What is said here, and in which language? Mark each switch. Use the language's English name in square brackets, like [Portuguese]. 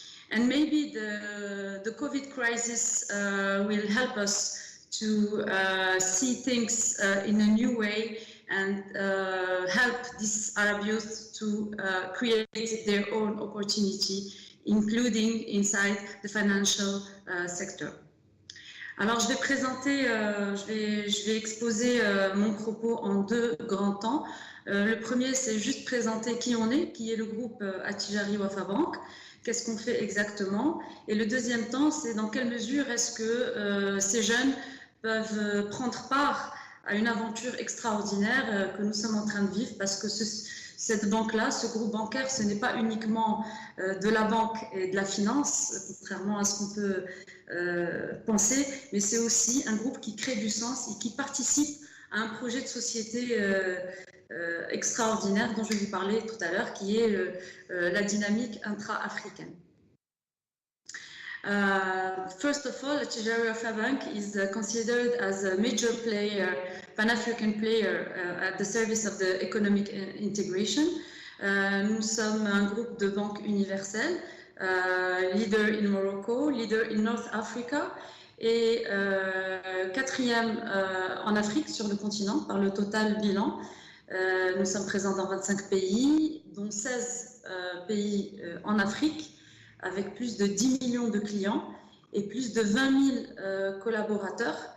[English] And maybe the COVID crisis will help us to see things in a new way and help this Arab youth to create their own opportunity, including inside the financial sector. [French] Alors, je vais présenter, je vais exposer mon propos en deux grands temps. Le premier, c'est juste présenter qui on est, qui est le groupe Atijari Wafa Bank, qu'est-ce qu'on fait exactement. Et le deuxième temps, c'est dans quelle mesure est-ce que ces jeunes peuvent prendre part à une aventure extraordinaire que nous sommes en train de vivre, parce que cette banque-là, ce groupe bancaire, ce n'est pas uniquement de la banque et de la finance, contrairement à ce qu'on peut penser, mais c'est aussi un groupe qui crée du sens et qui participe à un projet de société extraordinaire dont je vais vous parler tout à l'heure, qui est la dynamique intra-africaine. [English] First of all, Tijari Wafa Bank is considered as a major player, Pan-African player at the service of the economic integration. [French] Nous sommes un groupe de banques universelles, [English] leader in Morocco, leader in North Africa [French] et quatrième en Afrique sur le continent par le total bilan. Nous sommes présents dans 25 pays, dont 16 pays en Afrique, avec plus de 10 millions de clients et plus de 20 000 collaborateurs.